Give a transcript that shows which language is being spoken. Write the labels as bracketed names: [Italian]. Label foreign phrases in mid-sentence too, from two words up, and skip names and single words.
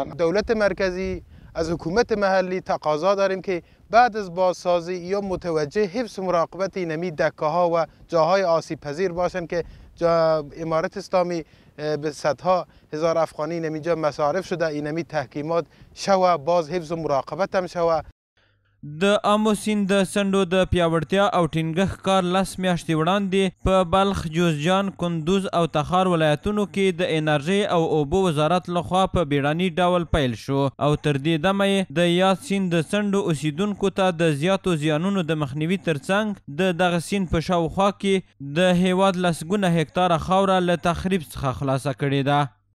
[Persian] دولت مرکزی از حکومت محلی تقاضا داریم که بعد از بازسازی یا متوجه حفظ مراقبت اینمی دکه ها و جاهای آسیب پذیر باشن که امارت اسلامی به صدها هزار افغانی اینجا مصارف شده، اینمی تحکیمات شوه، باز حفظ و مراقبت هم شوه. [Pashto] د آمو سیند د څنډو د پیاوړتیا او ټینګښت کار 10 میاشتې وړاندې په بلخ، جوزجان، کندوز او تخار ولایتونو کې د انرژۍ او اوبو وزارت لخوا په بیړني ډول پیل شو او تر دې دمه یې د یاد سیند د څنډو اوسیدونکو ته د زیاتو زیانونو د مخنیوي ترڅنګ د دغه سیند په شاوخوا کې د هیواد لسګونه هکتاره خاوره له تخریب څخه خلاصه کړې ده.